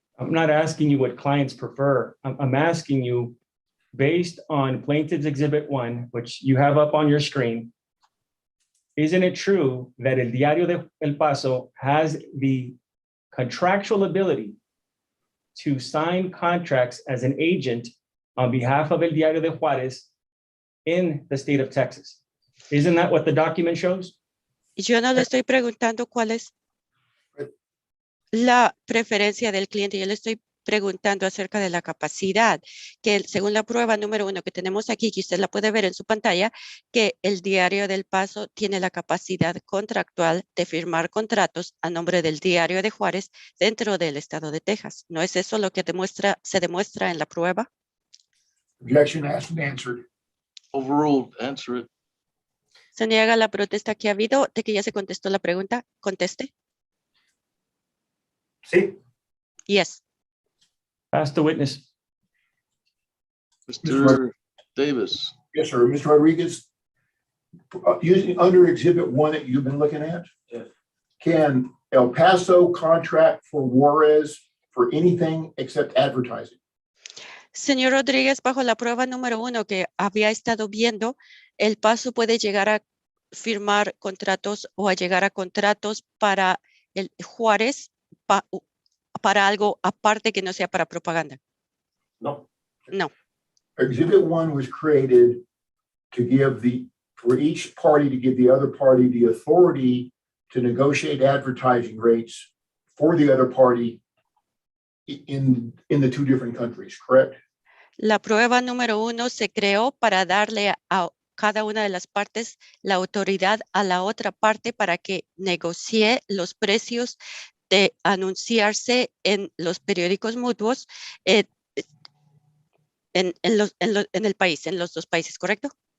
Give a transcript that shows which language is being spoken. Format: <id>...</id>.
<en>I'm not asking you what clients prefer. I'm asking you, based on Plaintiff's Exhibit 1, which you have up on your screen, isn't it true that El Diario de El Paso has the contractual ability to sign contracts as an agent on behalf of El Diario de Juárez in the state of Texas? Isn't that what the document shows?</en> <es>Yo no le estoy preguntando cuál es la preferencia del cliente. Yo le estoy preguntando acerca de la capacidad, que según la prueba número 1 que tenemos aquí, que usted la puede ver en su pantalla, que el Diario del Paso tiene la capacidad contractual de firmar contratos a nombre del Diario de Juárez dentro del estado de Texas. ¿No es eso lo que se demuestra en la prueba?</es> <en>Objection asked and answered. Overruled, answer it.</en> <es>Se niega la protesta que ha habido de que ya se contestó la pregunta. Conteste. Sí,</es> <en>Yes. Ask the witness. Mr. Davis. Yes, sir. Mr. Rodriguez, using under Exhibit 1 that you've been looking at, yes. can El Paso contract for Juarez for anything except advertising?</en> <es>Señor Rodríguez, bajo la prueba número 1 que había estado viendo, El Paso puede llegar a firmar contratos o a llegar a contratos para el Juárez para algo aparte que no sea para propaganda. No.</es> <en>No. Exhibit 1 was created to give for each party to give the other party the authority to negotiate advertising rates for the other party in the two different countries, correct?</en> <es>La prueba número 1 se creó para darle a cada una de las partes la autoridad a la otra parte para que negocie los precios de anunciarse en los periódicos mutuos en el país, en los dos países, ¿correcto?</es>